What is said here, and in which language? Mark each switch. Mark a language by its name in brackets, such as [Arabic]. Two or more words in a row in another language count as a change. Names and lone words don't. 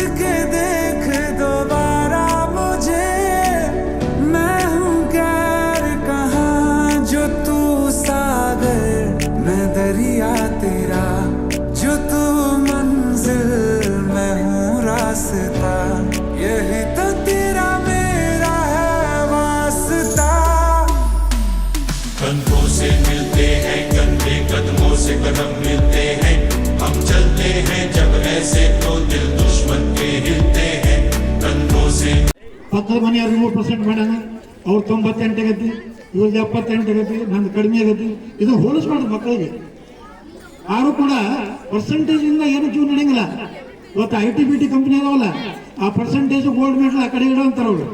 [Hindi] के देख दोबारा मुझे, मैं हूँ गैर कहाँ जो तू सागर मैं दरिया तेरा, जो तू मंजिल मैं हूँ रास्ता, यही तो तेरा मेरा है वास्ता। कंधों से मिलते हैं कंधे, कदमों से कदम मिलते हैं, हम चलते हैं जब ऐसे तो दिल दुश्मन के हिलते हैं। कंधों से [Kannada] ಪಕ್ಕದ ಮನೆಯವ್ರು 3% ಮಾಡೋಣ, ಅವ್ರು 98 ಆಗತಿ, ಇವ್ರದ್ದು 78 ಆಗತಿ, ನಂದು ಕಡಿಮೆ ಆಗತಿ. ಇದು ಹೋಲಿಸ್ಬಾರ್ದು ಮಕ್ಕಳಿಗೆ. ಯಾರು ಕೂಡ ಪರ್ಸೆಂಟೇಜ್ ಇಂದ ಏನು ಜೀವ ನಡೆಯಂಗಿಲ್ಲ. ಇವತ್ತು IT-BT ಕಂಪನಿ ಅದಾವಲ್ಲ, ಆ [English] percentage gold medal [Kannada] ಆ ಕಡೆ ಇಡೋ ಅಂತಾರೆ ಅವರು.